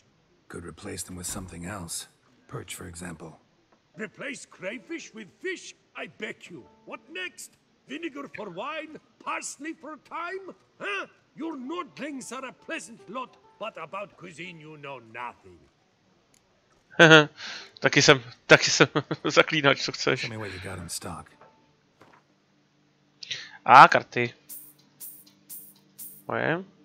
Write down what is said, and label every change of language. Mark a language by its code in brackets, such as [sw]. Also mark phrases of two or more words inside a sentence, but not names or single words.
[en] Could replace them with something else. Perch, for example. Replace crayfish with fish? I beg you. What next? Vinegar for wine? Parsley for thyme? Huh? Your nordlings are a pleasant lot, but about cuisine you know nothing. [cs] taky jsem zaklínač, co chceš. [en] Tell me what you got in stock. [cs] A karty. Moje.